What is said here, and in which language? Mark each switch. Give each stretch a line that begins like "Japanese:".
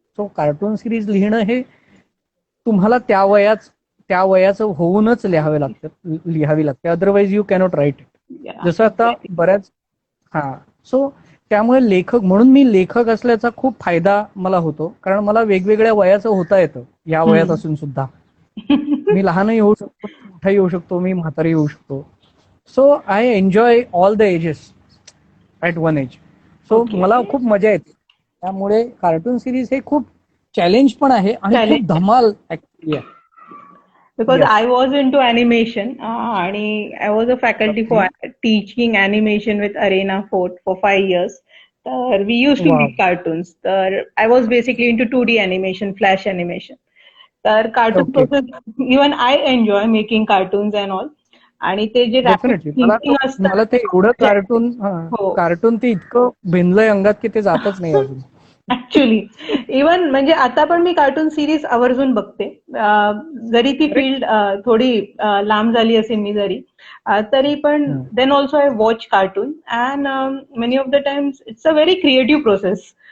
Marathi: So cartoon series लिहिणं हे तुम्हाला त्या वयाचं होऊनच लिहावी लागते,
English: Otherwise you cannot write it.
Marathi: जसं आता बऱ्याच सो त्यामुळे लेखक म्हणून मी लेखक असल्याचा खूप फायदा मला होतो, कारण मला वेगवेगळ्या वयाचं होता येतं. या वयात असून सुद्धा मी लहानही होऊ शकतो, मोठाही होऊ शकतो, मी म्हातारी होऊ शकतो.
English: So I enjoy all the ages at one age.
Marathi: So मला खूप मजा येते. त्यामुळे कार्टून सिरीज हे खूप चॅलेंज पण आहे आणि खूप धमाल ऍक्च्युअली आहे.
English: Because I was into animation and I was a faculty for teaching animation with Arena for 5 years. We used to make cartoons. I was basically into 2D animation, flash animation. Cartoon process, even I enjoy making cartoons and all.
Marathi: आणि ते जे मला ते एवढं cartoon ते इतकं भिनलंय अंगात की ते जातच नाही अजून. ऍक्च्युली इवन म्हणजे आता पण मी कार्टून सिरीज आवर्जून बघते, जरी ती फील्ड थोडी लांब झाली असेल मी जरी, तरी पण
English: Then also I watch cartoon and many of the times it's a very creative process.